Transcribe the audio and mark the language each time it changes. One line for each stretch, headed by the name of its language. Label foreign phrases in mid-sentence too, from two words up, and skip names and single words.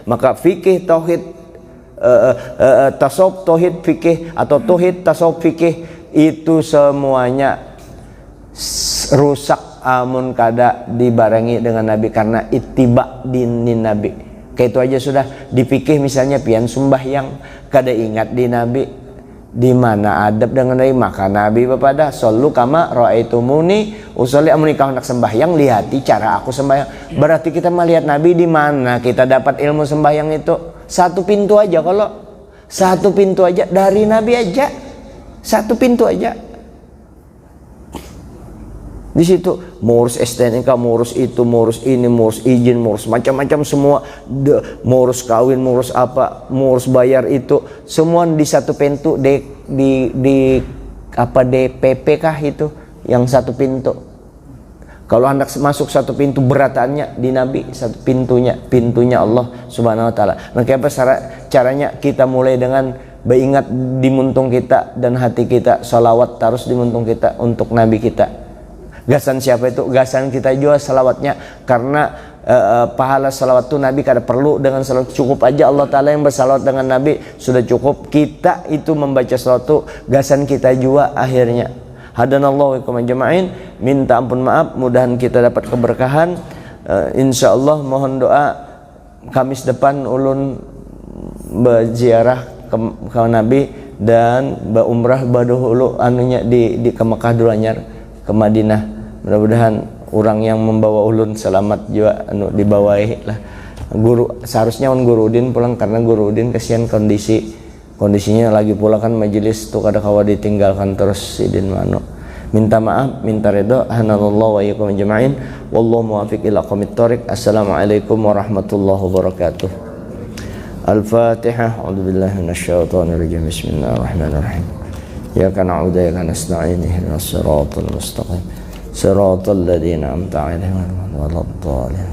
Banjar: Maka fikih tauhid, tasawuf tauhid fikih, atau tauhid tasawuf fikih, itu semuanya rusak amun kada dibarengi dengan Nabi, karena ittiba dinin Nabi. Kayak itu aja sudah dipikir. Misalnya pian sembahyang kada ingat di Nabi, di mana adab dengan Nabi, maka Nabi bepada
Arabic: صلوا كما رأيتموني أصلي.
Banjar: Amun kau nak sembahyang, lihati cara aku sembahyang. Berarti kita melihat Nabi. Di mana kita dapat ilmu sembahyang itu? Satu pintu aja, kalau satu pintu aja dari Nabi aja, satu pintu aja. Di situ ngurus STNK, ngurus itu, ngurus ini, ngurus izin, ngurus macam-macam semua, ngurus kawin, ngurus apa, ngurus bayar itu, semua di satu pintu. Di apa, DPP kah itu yang satu pintu. Kalau hendak masuk satu pintu, beratannya di Nabi satu pintunya
Arabic: الله سبحانه وتعالى.
Banjar: Nah, apa caranya? Kita mulai dengan beringat di muntung kita dan hati kita, salawat terus di muntung kita untuk Nabi kita. Gasan siapa itu? Gasan kita juga salawatnya, karena pahala salawat itu Nabi kada perlu dengan salawat, cukup aja
Arabic: الله تعالى
Banjar: yang bersalawat dengan Nabi sudah cukup. Kita itu membaca salawat itu gasan kita juga akhirnya.
Arabic: هدانا الله وإياكم أجمعين.
Banjar: Minta ampun maaf, mudahan kita dapat keberkahan. Insyaallah mohon doa Kamis depan ulun berziarah ke Nabi dan berumrah baduhulu anunya di ke Mekah dulu anyar, ke Madinah. Mudah-mudahan orang yang membawa ulun selamat juga dibawahi lah. Guru seharusnya Guru Udin pulang, karena Guru Udin kesian kondisinya lagi pula kan majelis tuh kada kawa ditinggalkan terus sidin mano. Minta maaf, minta redha.
Arabic: هدانا الله وإياكم أجمعين. والله الموفق إلى أقوم الطريق. السلام عليكم ورحمة الله وبركاته. الفاتحة. أعوذ بالله من الشيطان الرجيم. بسم الله الرحمن الرحيم. إياك نعبد وإياك نستعين. اهدنا الصراط المستقيم. صراط الذين أنعمت عليهم غير المغضوب عليهم.